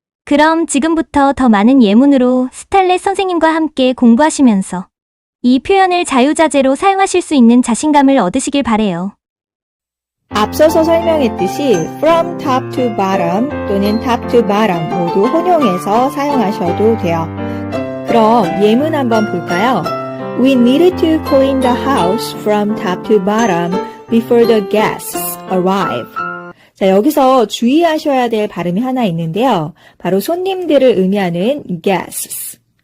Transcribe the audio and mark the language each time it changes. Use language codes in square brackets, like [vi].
[ko] 그럼 지금부터 더 많은 예문으로 스칼렛 선생님과 함께 공부하시면서 이 표현을 자유자재로 사용하실 수 있는 자신감을 얻으시길 바래요. 앞서서 설명했듯이 [en] from top to bottom [ko] 또는 [en] top to bottom [ko] 모두 혼용해서 사용하셔도 돼요. 그럼 예문 한번 볼까요? [en] We needed to clean the house from top to bottom before the guests arrive. [ko] 자, 여기서 주의하셔야 될 발음이 하나 있는데요. 바로 손님들을 의미하는 guests.